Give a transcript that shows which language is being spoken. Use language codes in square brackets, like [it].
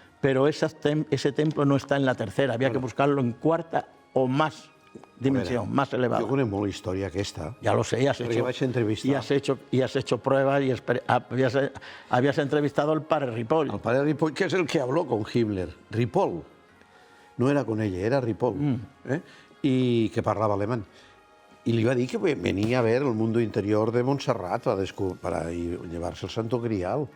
[es] Pero ese templo no está en la tercera, había que buscarlo en cuarta o más dimensión, más elevada. [ca] Jo conec molt la història aquesta. [es] Ya lo sé, [ca] perquè vaig entrevistar. [es] Y has hecho pruebas y habías entrevistado al padre Ripoll. El padre Ripoll, que es el que habló con Himmler. Ripoll. No era con ella, era Ripoll. Y que parlava alemán. Y le iba a dir que venía a ver el mundo interior de Montserrat para llevarse el Santo Grial.